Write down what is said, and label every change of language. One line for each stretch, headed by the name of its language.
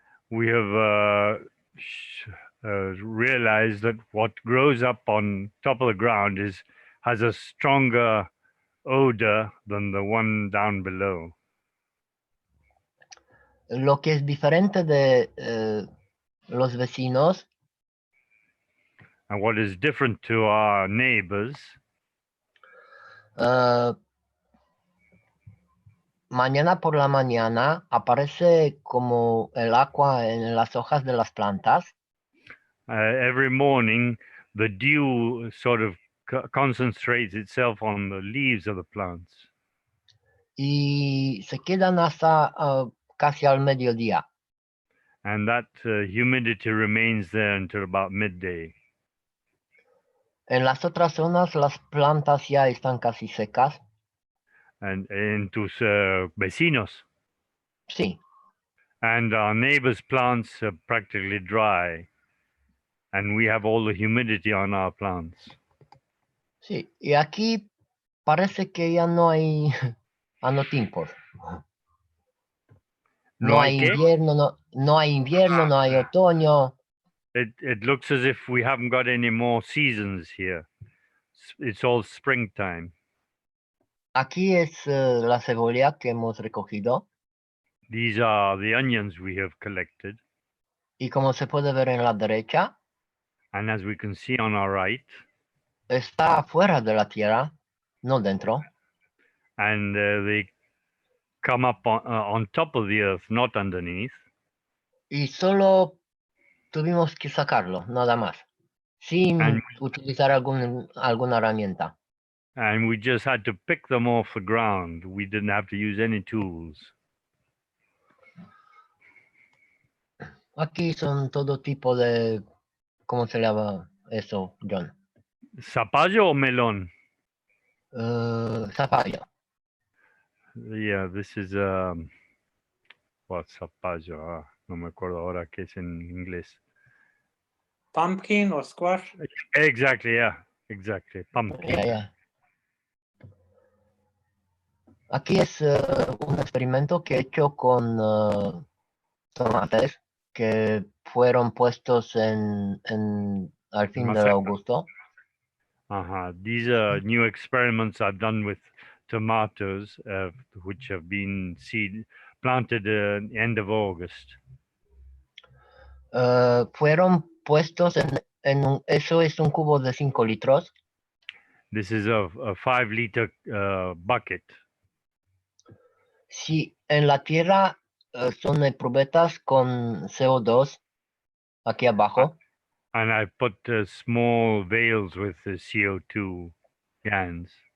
English: We have realized that what grows up on top of the ground has a stronger odor than the one down below.
Spanish: Lo que es diferente de los vecinos.
English: And what is different to our neighbors,
Spanish: mañana por la mañana aparece como el agua en las hojas de las plantas.
English: Every morning, the dew sort of concentrates itself on the leaves of the plants.
Spanish: Y se quedan hasta casi al mediodía.
English: And that humidity remains there until about midday.
Spanish: En las otras zonas las plantas ya están casi secas.
English: And
Spanish: en tus vecinos. Sí,
English: And our neighbors' plants are practically dry. And we have all the humidity on our plants.
Spanish: sí. Y aquí parece que ya no hay anotimpos. No hay qué? invierno, no hay invierno, no hay otoño.
English: It looks as if we haven't got any more seasons here. It's all springtime.
Spanish: Aquí es la cebolla que hemos recogido.
English: These are the onions we have collected.
Spanish: Y como se puede ver en la derecha,
English: And as we can see on our right,
Spanish: está fuera de la tierra, no dentro.
English: and they come up on top of the earth, not underneath.
Spanish: Y solo tuvimos que sacarlo, nada más. Sin
English: And-
Spanish: utilizar alguna herramienta.
English: And we just had to pick them off the ground. We didn't have to use any tools.
Spanish: Aquí son todo tipo de, ¿cómo se llama eso, John? Zapallo o melón? Zapallo.
English: Yeah, this is what zapallo?
Spanish: No me acuerdo ahora qué es en inglés.
English: Pumpkin or squash? Exactly, yeah, exactly. Pumpkin.
Spanish: Ya, ya. Aquí es un experimento que he hecho con tomates que fueron puestos al fin de Maceta. agosto.
English: These are new experiments I've done with tomatoes, which have been planted end of August.
Spanish: Fueron puestos eso es un cubo de 5 litros.
English: This is a 5-liter bucket.
Spanish: Si en la tierra son probetas con CO2 aquí abajo.
English: And I put small vials with the CO2 cans.